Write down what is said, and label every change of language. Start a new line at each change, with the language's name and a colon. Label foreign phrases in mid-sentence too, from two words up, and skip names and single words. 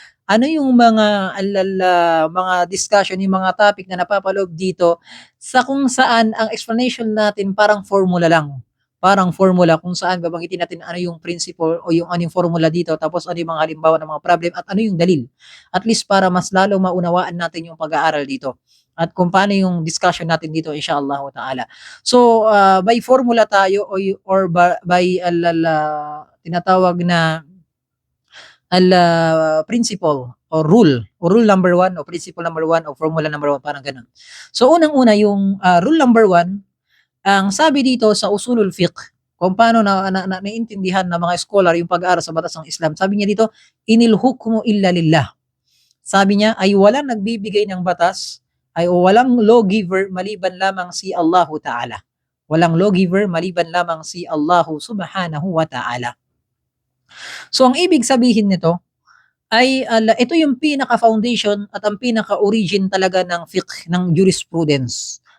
Filipino: discussion, yung mga topic na napapaloob dito sa kung saan ang explanation natin parang formula lang. Parang formula kung saan babanggitin natin ano yung principle o yung ano yung formula dito, tapos ano yung mga halimbawa ng mga problem at ano yung dalil.
English: At least
Filipino: para mas lalo maunawaan natin yung pag-aaral dito at kung paano yung discussion natin dito
Arabic: إن شاء الله تعالى.
Filipino: So
English: by formula
Filipino: tayo or by tinatawag na principle o
English: rule number 1
Filipino: o
English: principle number 1
Filipino: o
English: formula number 1,
Filipino: parang ganun. So unang-una yung
English: rule number 1,
Filipino: ang sabi dito sa
Arabic: أصول الفقه,
Filipino: kung paano naiintindihan ng mga scholar yung pag-aaral sa batas ng Islam, sabi niya dito,
Arabic: إن الحكم إلا لله.
Filipino: Sabi niya ay walang nagbibigay ng batas, ay walang lawgiver maliban lamang si Allah Ta'ala. Walang lawgiver maliban lamang si Allah
Arabic: سبحانه وتعالى.
Filipino: So ang ibig sabihin nito ay ito yung pinaka-foundation at ang pinaka-origin talaga ng fiqh, ng jurisprudence.